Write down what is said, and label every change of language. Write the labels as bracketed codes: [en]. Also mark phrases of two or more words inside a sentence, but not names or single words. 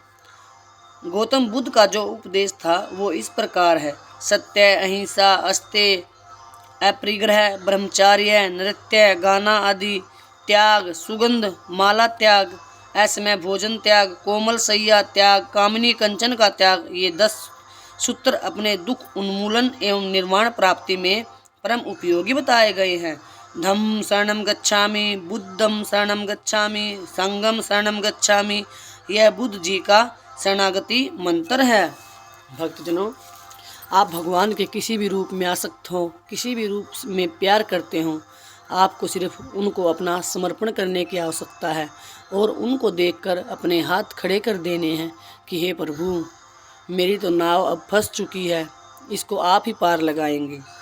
[hi] गौतम बुद्ध का जो उपदेश था वो इस प्रकार है: सत्य, अहिंसा, अस्तेय, अपरिग्रह, ब्रह्मचार्य, नृत्य, गाना आदि त्याग, सुगंध माला त्याग, असमय भोजन त्याग, कोमल सैया त्याग, कामिनी कंचन का त्याग, ये 10 सूत्र अपने दुख उन्मूलन एवं निर्वाण प्राप्ति में परम उपयोगी बताए गए हैं। [pi] धम्म शरणं गच्छामि, बुद्धं शरणं गच्छामि, संघं शरणं गच्छामि, [hi] यह बुद्ध जी का शरणागति मंत्र है। भक्तजनों, आप भगवान के किसी भी रूप में आसक्त हो, किसी भी रूप में प्यार करते हो, आपको सिर्फ उनको अपना समर्पण करने की आवश्यकता है और उनको देखकर अपने हाथ खड़े कर देने हैं कि हे प्रभु, मेरी तो नाव अब फंस चुकी है, इसको आप ही पार लगाएंगे।